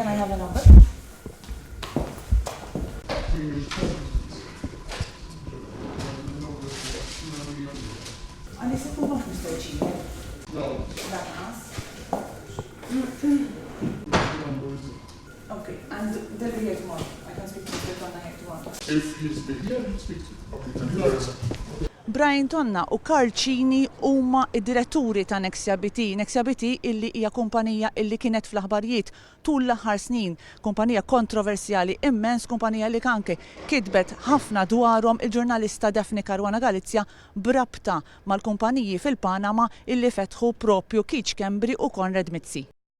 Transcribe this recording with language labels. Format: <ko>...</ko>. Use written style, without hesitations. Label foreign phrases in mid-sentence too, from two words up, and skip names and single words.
<en>Can I have a number? And is it not Mr. Cini? No. Okay, and they'll be here tomorrow. I can speak to Mr. Tonna here tomorrow. If he's big, yeah, speak to him. Okay, thank you very much.</en> <mt>Brian Tonna u Karl Cini huma id-diretturi ta' Nexia BT. Nexia BT illi hija kumpanija illi kienet fl-aħbarijiet tul l-aħħar snin, kumpanija kontroversjali immens, kumpanija li kanke kitbet ħafna dwarhom il-ġurnalista Daphne Caruana Galizia brabta mal-kumpaniji fil-Panama illi fetħu propju Keith Schembri u Konrad Mizzi.</mt>